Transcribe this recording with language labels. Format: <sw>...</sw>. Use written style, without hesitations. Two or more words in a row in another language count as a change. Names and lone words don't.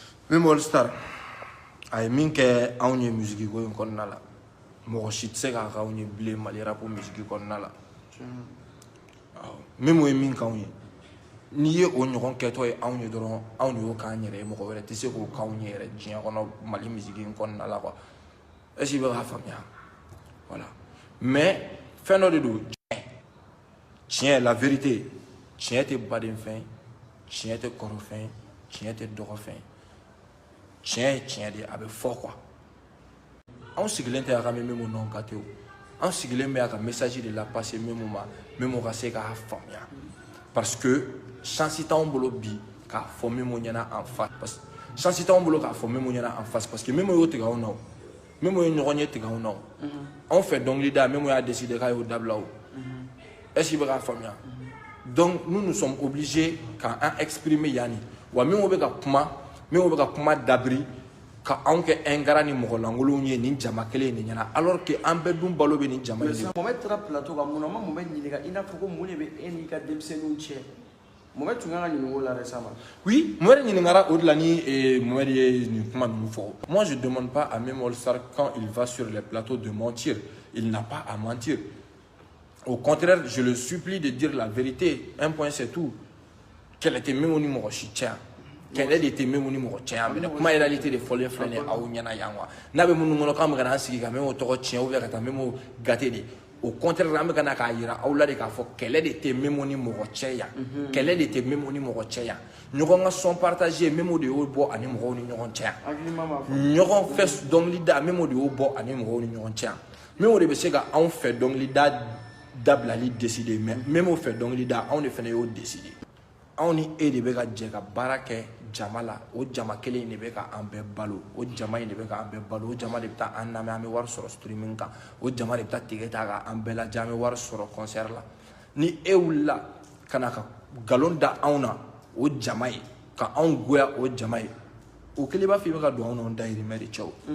<bm>Même All Star a min kɛ anw ye musique ko in kɔnɔna la mɔgɔ si tɛ se k'a k'anw ye bilen Mali rap musique kɔnɔna la même o ye min k'anw ye n'i ye o ɲɔgɔn kɛtɔ ye anw ye dɔrɔn anw de y'o k'an yɛrɛ ye mɔgɔ wɛrɛ tɛ se k'o k'anw ye yɛrɛ diɲɛ kɔnɔ Mali musique in kɔnɔna la</bm> <fr>quoi est-ce que</fr> <bm>i bɛ k'a faamuya</bm> <fr>voilà mais</fr> <bm>fɛn dɔ de don tiɲɛ la vérité tiɲɛ tɛ baden fɛn tiɲɛ tɛ kɔrɔ fɛn tiɲɛ tɛ dɔgɔ fɛn tiɲɛ ye tiɲɛ de a bɛ fɔ quoi anw sigilen tɛ a ka Memo non kate o anw sigilen bɛ a ka message de la passer Memo ma Memo ka se k'a faamuya</bm> <fr>parce que</fr> <bm>chance t'anw bolo bi k'a fɔ Memo ɲɛna</bm> <fr>en face</fr> <bm>chance t'anw bolo k'a fɔ Memo ɲɛna</bm> <fr>en face parce que</fr> <bm>Memo y'o tigɛ anw na o Memo ye ɲɔgɔn ye tigɛ anw na o anw fɛ dɔnkili da Memo y'a décidé k'a y'o dabila o</bm> <fr>est-ce que</fr> <bm>i bɛ k'a faamuya</bm> <fr>donc nous sommes obligés</fr> <bm>k'an exprimer yanni wa Memo bɛ ka kuma dabiri ka anw kɛ ingrat ni mɔgɔlankolonw ye nin jama kelen nin ɲɛna</bm> <fr>alors que</fr> <bm>an bɛɛ dun balo bɛ nin jama in de la. Mohamed taara plateau kan mun na ma Mohamed ɲininka i n'a fɔ ko mun de bɛ e n'i ka denmisɛnninw cɛ Mohamed tun kan ka ɲininka o la récemment.</bm> <fr>Oui,</fr> <bm>Mohamed ɲininkara o de la ni Mohamed ye nin kuma ninnu fɔ.</bm> <fr>Moi je demande pas à Memo All Star quand il va sur les plateaux de mentir. Il n'a pas à mentir. Au contraire, je le supplie de dire la vérité. Un point c'est tout. Quel était</fr> <bm>Memo ni mɔgɔ si cɛ</bm> <fr>quel était</fr> <bm>Memo ni mɔgɔ cɛ yan mais kuma réalité de fɔlen filɛ nin ye aw ɲɛna yan quoi n'a bɛ minnu kɔnɔ k'an bɛ ka n'an sigi ka Memo tɔgɔ tiɲɛ</bm> <fr>ou bien</fr> <bm>ka taa Memo gâter de</bm> <fr>au contraire</fr> <bm>an bɛ ka na k'a yira aw la de k'a fɔ kɛlɛ de tɛ Memo ni mɔgɔ cɛ yan kɛlɛ de tɛ Memo ni mɔgɔ cɛ yan ɲɔgɔn ka son partagé Memo de y'o bɔ ani mɔgɔw ni ɲɔgɔn cɛ yan ɲɔgɔn fɛ dɔnkili da Memo de y'o bɔ ani mɔgɔw ni ɲɔgɔn cɛ yan Memo de bɛ se ka anw fɛ dɔnkili da dabilali décider mais Memo fɛ dɔnkili da anw de fana y'o décider anw ni e de bɛ ka jɛ ka baara kɛ jama la o jama kelen de bɛ ka an bɛɛ balo o jama in de bɛ ka an bɛɛ balo o jama de bɛ taa an lamɛn an bɛ wari sɔrɔ streaming kan o jama de bɛ taa tigɛ ta ka an bɛɛ lajɛ an bɛ wari sɔrɔ concert la ni e wulila ka na ka nkalon da anw na o jama ye ka anw goya o jama ye o kelen b'a fɔ i bɛ ka don anw n'anw dahirimɛ de cɛ o</bm>